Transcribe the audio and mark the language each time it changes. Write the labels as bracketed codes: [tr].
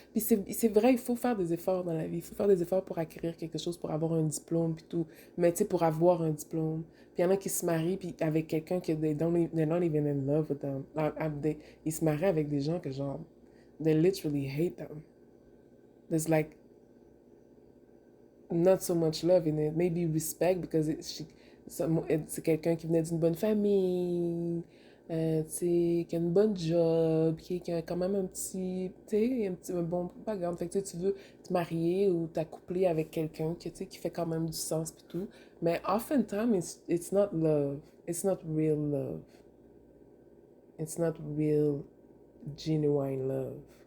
[fr] Puis c'est vrai, il faut faire des efforts dans la vie. Il faut faire des efforts pour acquérir quelque chose, pour avoir un diplôme, puis tout. Mais tu sais, pour avoir un diplôme. Puis il y en a qui se marient puis avec quelqu'un que [en] they're not even in love with them. [fr] Ils se marient avec des gens que genre, [en] they literally hate them. There's like not so much love in it. Maybe respect because [fr] c'est quelqu'un qui venait d'une bonne famille, tu sais, qui a une bonne job, qui a quand même un petit, tu sais, un bon background. Fait que tu veux te marier ou t'accoupler avec quelqu'un qui, tu sais, qui fait quand même du sens et tout. Mais [en] oftentimes, it's not love. It's not real love. It's not real, genuine love.